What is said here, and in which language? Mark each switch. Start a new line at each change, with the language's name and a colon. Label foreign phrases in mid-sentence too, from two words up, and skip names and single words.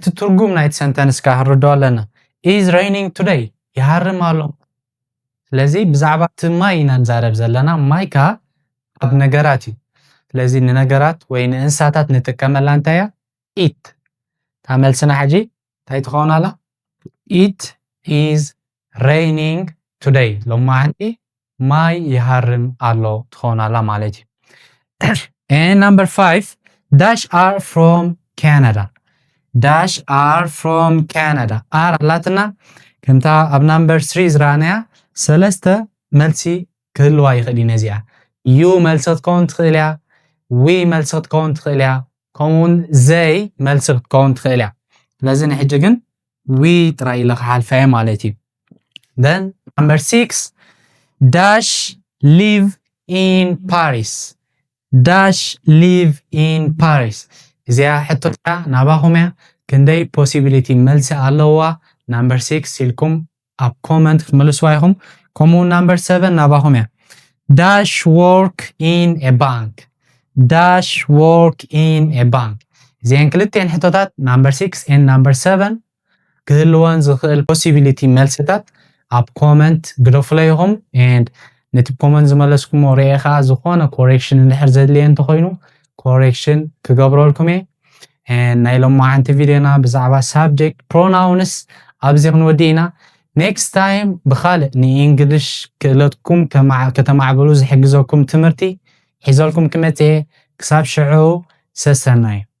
Tigrinya: ትርጉም ናይቲ ሰንተንስ ካ ክንርድኦ ኣለና
English: is raining today
Tigrinya: ይሃርም ኣሎ። ስለዚ ብዛዕባ እቲ ማይ ኢና ንዛረብ ዘለና ማይ ካ ኣብ ነገራት እዩ። ስለዚ ንነገራት ወይ ንእንስሳታት ንጥቀመላ እንታይ እያ it ታመልስና ሕጂ እንታይ ትኸውን ኣላ
English: it is raining today
Tigrinya: ሎማዓንቲ ማይ ይሃርም ኣሎ ትኸውን ኣላ ማለት እዩ።
English: and number 5 dash are from Canada. dash are from Canada are
Tigrinya: ኣላትና ከምታ ኣብ number 3 ዝረኣናያ ሰለስተ መልሲ ክህልዋ ይኽእል እዩ ነዚኣ you መልሲ ክትከውን ትኽእል እያ we መልሲ ክትከውን ትኽእል እያ ከምኡውን they መልሲ ክትከውን ትኽእል እያ። ስለዚ ንሕጂ ግን we ጥራይ ኢለ ክሓልፋ እየ ማለት እዩ።
English: then number 6 dash live in Paris. dash live in Paris
Tigrinya: እዚኣ ሕቶታ ናባኹም እያ ክንደይ possibility መልሲ ኣለዋ number 6 ኢልኩም ኣብ ኮመንት ክትመልስዋ ኢኹም። ከምኡ number 7 ናባኹም እያ
English: dash work in a bank. dash work in a bank
Tigrinya: እዚአን ክልቲአን ሕቶታት
English: number 6 and number 7
Tigrinya: ክህልወን ዝኽእል possibility መልስታት ኣብ ኮመንት ግደፍሎ ኢኹም and ነቲ ኮመንት ዝመለስኩሞ ርኢኻ ዝኾነ correction እንድሕር ዘድልየ እንተኾይኑ correction ክገብረልኩም እየ ናይ ሎማዓንቲ ቪድዮና ብዛዕባ
English: subject pronouns
Tigrinya: ኣብዚ ክንወዲ ኢና
English: next time
Tigrinya: ብኻልእ ንእንግሊሽ ክእለትኩም ከተማዕብሉ ዝሕግዘኩም ትምህርቲ ሒዘልኩም ክመጽእ ክሳብ ሽዑ ሰሰናይ